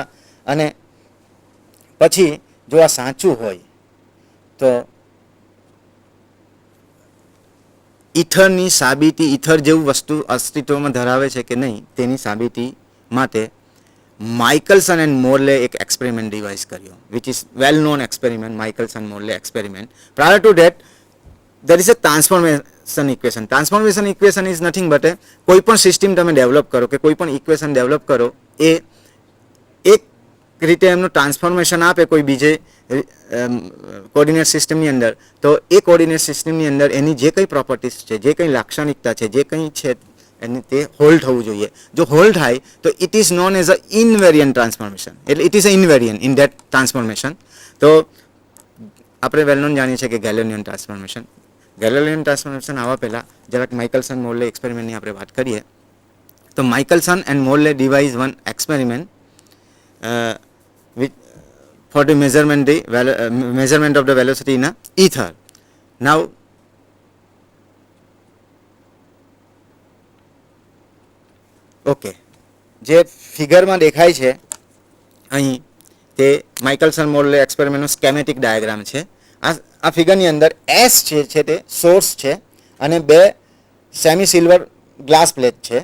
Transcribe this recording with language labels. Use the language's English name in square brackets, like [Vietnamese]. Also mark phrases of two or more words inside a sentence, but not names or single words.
[Gujarati] અને પછી જો આ સાચું હોય તો ઇથરની સાબિતી, ઇથર જેવું વસ્તુ અસ્તિત્વમાં ધરાવે છે કે નહીં તેની સાબિતી માટે માઇકલસન એન્ડ મોર્લે એક [English] experiment devise [Gujarati] કર્યો, [English] which is well known experiment, Michelson Morley experiment. prior to that there is a transformation equation. Transformation equation is nothing but a [Gujarati] કોઈ પણ સિસ્ટમ તમે ડેવલપ કરો કે કોઈ પણ ઇક્વેશન ડેવલપ કરો એ એક રીતે એમનું ટ્રાન્સફોર્મેશન આપે કોઈ બીજે [English] coordinate system [Gujarati] અંદર, તો એ [English] coordinate system [Gujarati] અંદર એની જે કંઈ પ્રોપર્ટીઝ છે, જે કંઈ લાક્ષણિકતા છે, જે કંઈ છે એને તે હોલ્ડ થવું જોઈએ. જો હોલ્ડ થાય તો [English] it is known as a invariant transformation, એટલે it is a invariant in that transformation. [Gujarati] તો આપણે [English] well known [Gujarati] જાણીએ છીએ કે ગેલેલિયન ટ્રાન્સફોર્મેશન. ગેલેલિયન ટ્રાન્સફોર્મેશન આવવા પહેલાં જરાક માઇકલસન મોર્લે એક્સપેરિમેન્ટની આપણે વાત કરીએ. [English] તો Michelson and Morley devised one experiment which for the measurement of the velocity in a ether. Now okay, [Gujarati] જે ફિગરમાં દેખાય છે અહીં તે માઇકલસન મોર્લે એક્સપેરિમેન્ટનો સ્કેમેટિક ડાયાગ્રામ છે. આ ફિગરની અંદર એસ છે તે સોર્સ છે અને બે [English] semi silver glass plate [Gujarati] છે.